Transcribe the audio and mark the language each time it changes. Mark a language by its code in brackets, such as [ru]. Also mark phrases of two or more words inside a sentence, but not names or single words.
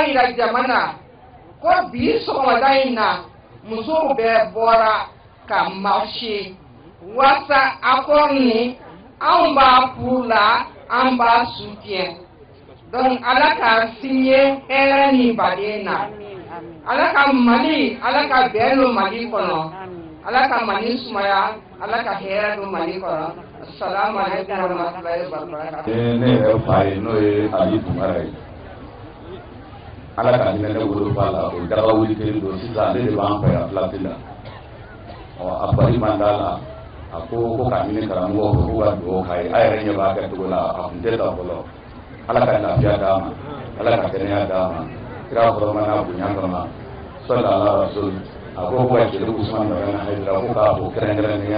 [bm] yira jamana ko bi sɔgɔmada in na musow bɛɛ bɔra ka marché wasa accord ni an b'a [fr] pour la [bm] an b'a soutien donc ala ka signé hɛrɛ ni baden na ala ka Mali ala ka bɛn don Mali kɔnɔ ala ka Mali sumaya ala ka hɛrɛ don Mali kɔnɔ [ar] السلام عليكم ورحمة الله وبركاته. [bm] Ne yɛrɛ fa ye n'o ye Ali Tumara ye ala ka hinɛ ne wolo b'a la o daga wuli kelen don sisan ale de b'an fɛ yan filati la a bari man d'a la a ko ka ɲini karamɔgɔw fɛ k'u ka dugawu k'a ye a yɛrɛ ɲɛ b'a kɛcogo la a kun tɛ taa fɔlɔ ala ka lafiya d'a ma ala ka kɛnɛya d'a ma kira fɔlɔma n'a bonya kama sɔli ala rasul a ko ka jeli Usman Madan Haidara ko k'a fɔ kɛrɛnkɛrɛnnenya